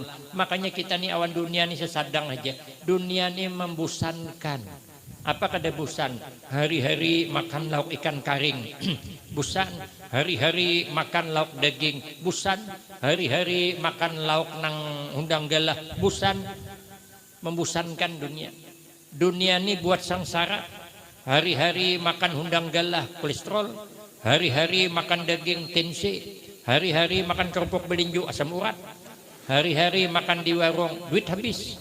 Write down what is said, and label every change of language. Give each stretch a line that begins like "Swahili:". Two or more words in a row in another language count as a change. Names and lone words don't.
Banjar: Makanya kita nih awan dunia nih sesadang aja.
Indonesian: Dunia nih membosankan. Apa kada bosan? Hari-hari makan lauk ikan karing. Bosan. Hari-hari makan lauk daging. Bosan.
Banjar: Hari-hari makan lauk nang undang galah.
Indonesian: Bosan. Membosankan dunia. Dunia ini buat sangsara. Hari-hari makan undang galah kolesterol. Hari-hari makan daging tensi. Hari-hari makan kerupuk belinju asam urat. Hari-hari makan di warung, duit habis.